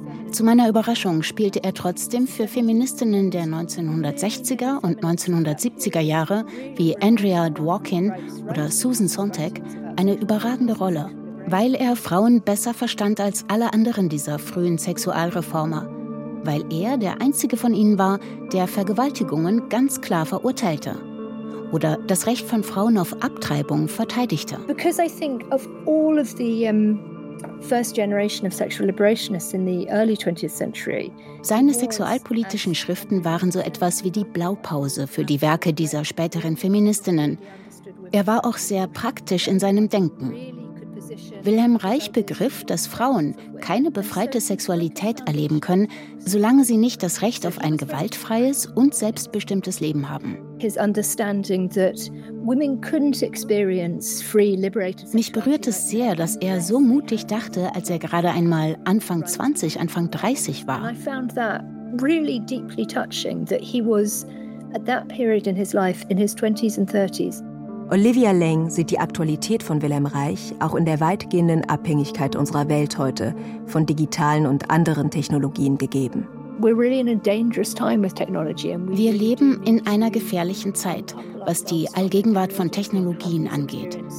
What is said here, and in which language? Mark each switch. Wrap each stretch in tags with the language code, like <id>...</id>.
<de>Zu meiner Überraschung spielte er trotzdem für Feministinnen der 1960er und 1970er Jahre wie Andrea Dworkin oder Susan Sontag eine überragende Rolle. weil er Frauen besser verstand als alle anderen dieser frühen Sexualreformer, weil er der einzige von ihnen war, der Vergewaltigungen ganz klar verurteilte oder das Recht von Frauen auf Abtreibung verteidigte.</de> <en>Because I think of all of the first generation of sexual liberationists in the early 20th century.</en> <de>Seine sexualpolitischen Schriften waren so etwas wie die Blaupause für die Werke dieser späteren Feministinnen. Er war auch sehr praktisch in seinem Denken. Wilhelm Reich begriff, dass Frauen keine befreite Sexualität erleben können, solange sie nicht das Recht auf ein gewaltfreies und selbstbestimmtes Leben haben.</de> <en>His understanding that women couldn't experience free, liberated sexuality.</en> <de>Mich berührt es sehr, dass er so mutig dachte, als er gerade einmal Anfang 20, Anfang 30 war.</de> <en>I found that really deeply touching that he was at that period in his life in his 20s and 30s.</en> <de>Olivia Leng sieht die Aktualität von Wilhelm Reich auch in der weitgehenden Abhängigkeit unserer Welt heute von digitalen und anderen Technologien gegeben. Wir leben in einer gefährlichen Zeit, was die Allgegenwart von Technologien angeht.</de>